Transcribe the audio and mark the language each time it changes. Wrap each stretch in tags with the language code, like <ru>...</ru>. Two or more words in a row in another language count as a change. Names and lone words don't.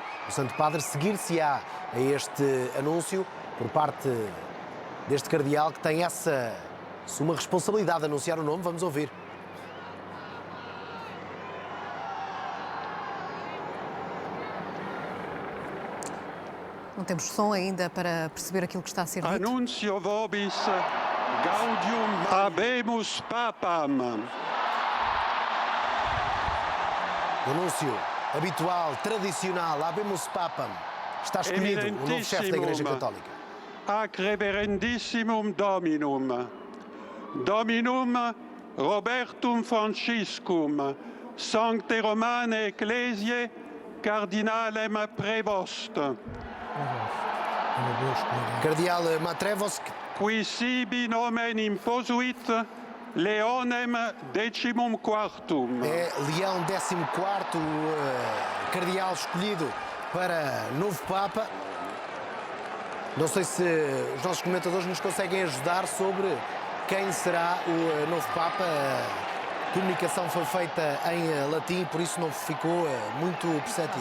<pt>O Santo Padre seguir-se-á a este anúncio por parte deste cardeal que tem essa suma responsabilidade de anunciar o nome. Vamos ouvir. Não temos som ainda para perceber aquilo que está a ser dito.</pt> <la>Annuncio vobis gaudium habemus papam.</la> <pt>O anúncio habitual, tradicional,</pt> <la>habemus papam.</la> <pt>Está escolhido o novo chefe da Igreja Católica.</pt> <la>Ac reverendissimum Dominum. Dominum Robertum Franciscum, Sancte Romane Ecclesiae, Cardinalem Prevost.</la> <pt>Cardeal Matrevosk.</pt> <la>Qui sibi nomen imposuit Leonem decimum quartum.</la> <pt>É Leão XIV, cardeal escolhido para novo Papa. Não sei se os nossos comentadores nos conseguem ajudar sobre quem será o novo Papa. A comunicação foi feita em latim, por isso não ficou muito perceptível.</pt>